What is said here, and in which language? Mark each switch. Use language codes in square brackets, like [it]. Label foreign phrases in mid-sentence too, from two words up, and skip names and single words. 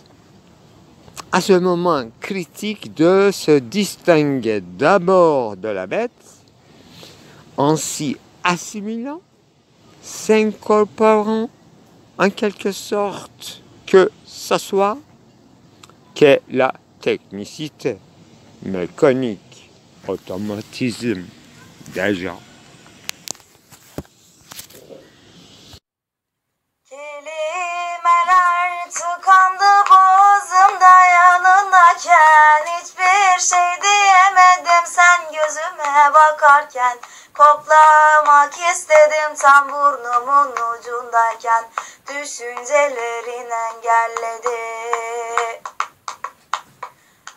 [fr] à ce moment critique de se distinguer d'abord de la bête, en s'y assimilant, s'incorporant en quelque sorte que ce soit que la technicité mécanique, automatisme déjà. [tr] Kelimeler tıkandı boğazımda yanındayken, hiçbir şey diyemedim sen gözüme bakarken. Koklamak istedim tam burnumun ucundayken, düşüncelerin engelledi.